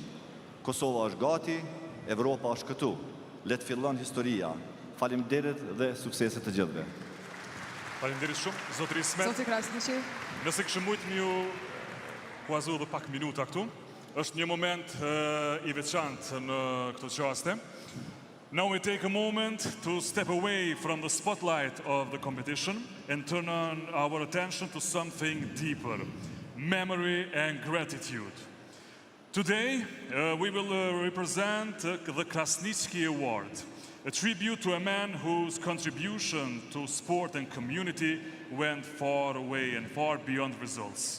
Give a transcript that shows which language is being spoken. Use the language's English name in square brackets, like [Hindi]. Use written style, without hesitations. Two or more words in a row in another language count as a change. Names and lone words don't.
[Albanian] Kosova është gati, Evropa është këtu. Le të fillon historia. Faleminderit dhe suksese të gjithëve. Faleminderit shumë, zotri Ismet. Zoti Krasniqi. Nëse kishë mujtë ju kuazu dhe pak minuta këtu, është një moment i veçantë në këto qaste. [English] Now we take a moment to step away from the spotlight of the competition and turn on our attention to something deeper, memory and gratitude. Today, we will represent the Krasniqi Award, a tribute to a man whose contribution to sport and community went far away and far beyond results.